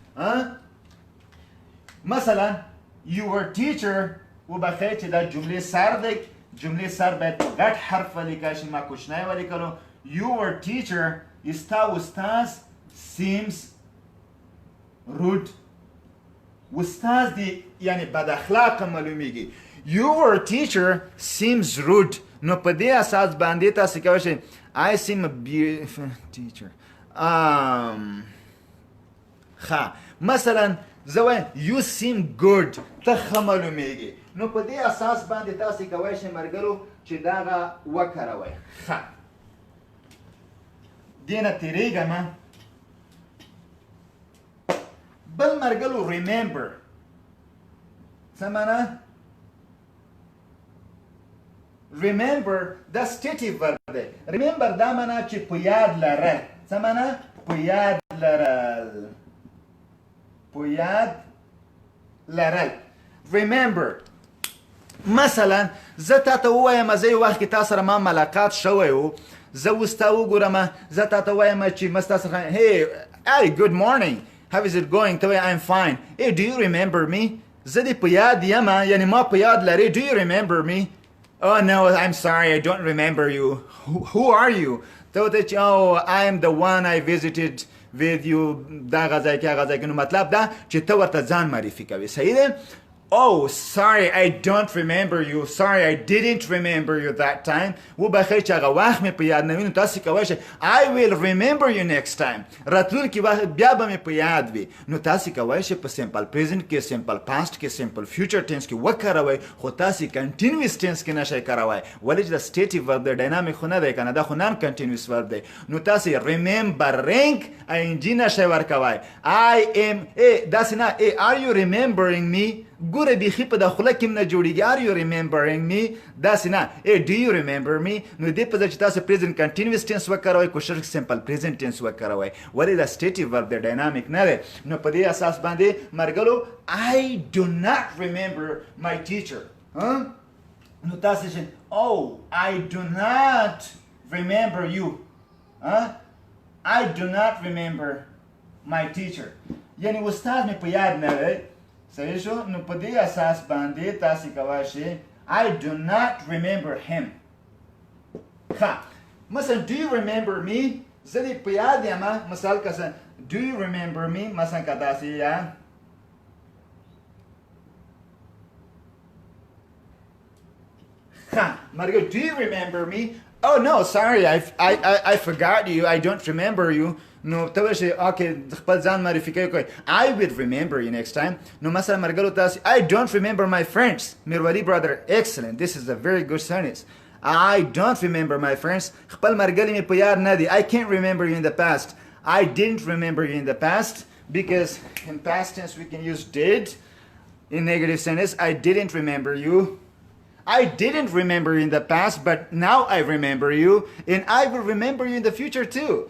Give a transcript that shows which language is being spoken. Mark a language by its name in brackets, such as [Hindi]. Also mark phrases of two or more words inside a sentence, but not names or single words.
[Pashto] مثلا [English] your teacher [Pashto] وبخیر چې دا جملې سر دی جملې سر باید په غټ حرف ولیکل شي ما کوچنی ولیکلو [English] your teacher [Pashto] ستا استاد [English] seems rude [Pashto] استاد دی یعنی بد اخلاقه معلومیږي [English] your teacher seems rude [Pashto] نو په دې اساس باندې تاسې کولی شئ [English] I seem a beautiful teacher [Pashto] مثلا زه وایم [English] you seem good [Pashto] ته ښه معلومیږي نو په دې اساس باندې تاسې کولی شئ مرګرو چې دغه وکاروئ دې نه تېرېږم بل مرګلو remember څه معنا remember دا [English] stative verb [Pashto] دی remember دا معنا چې په یاد لرل څه معنا په یاد لرل په یاد لرل remember مثلا زه تا ته ووایم زه یو وخت کې تا سره ما ملاقات شوی و زه اوس تا وګورم زه تا ته وایم چې ما ستا سره [English] hey good morning how is it going [Pashto] ته وایې [English] I'm fine hey do you remember me [Pashto] زه دې په یاد یم یعنی ما په یاد لرې [English] do you remember me oh no I'm sorry I don't remember you who are you [Pashto] ته ورته چې [English] oh I am the one I visited with you [Pashto] دا غځای کې هغه ځای کې نو مطلب دا چې ته ورته ځان معرفي کوې صحیح دی [English] Oh, sorry, I don't remember you. Sorry, I didn't remember you that time. [Pashto] وبخیر چې هغه وخت مې په یاد نه وي نو تاسې کولی شئ [English] I will remember you next time. [Pashto] راتلونکي وخت بیا به مې په یاد وي نو تاسې کولی شئ په [English] simple present [Pashto] کې [English] simple past [Pashto] کې [English] simple future tense [Pashto] کې وکاروئ خو تاسې [English] continuous tense [Pashto] کې نشئ کاروئ ولې چې دا [English] stative verb [Pashto] دی dynamic خو نه دی که نه دا خو [English] non continuous verb [Pashto] دی نو تاسې [English] remembering ing [Pashto] نشئ ورکوئ [English] I am [Pashto] داسې نه [English] are you remembering me [Pashto] ګوره بیخي په د خوله کې هم نه جوړېږي [English] are you remembering me [Pashto] داسې نه [English] do you remember me [Pashto] نو دې په ځای چې تاسو [English] present continuous tense [Pashto] وکاروئ کوشش [English] simple present tense [Pashto] وکاروئ ولې دا [English] stative verb [Pashto] دی dynamic نه دی نو په دې اساس باندې مرګلو [English] I do not remember my teacher [Pashto] نو تاسو شئ [English] oh I do not remember you I do not remember my teacher [Pashto] یعنی استاد مې په یاد نه دی صحیح شو نو په دې اساس باندې تاسې کولی شئ [English] I do not remember him [Pashto] مثلا [English] do you remember me [Pashto] زه دې په یاد یم مثال که [English] do you remember me [Pashto] مثلا که داسې یا [English] مرګ do you remember me oh no sorry I forgot you I don't remember you [Pashto] نو ته وایې چې اوکې خپل ځان معرفي کوي [English] I will remember you next time [Pashto] نو مثلا مرګلو تاسې [English] I don't remember my friends میرولی brother excellent this is a very good sentence I don't remember my friends [Pashto] خپل مرګلي مې په یاد نه دي [English] I can't remember you in the past I didn't remember you in the past because in past tense we can use did in negative sentence I didn't remember you I didn't remember you in the past, but now I remember you, and I will remember you in the future too.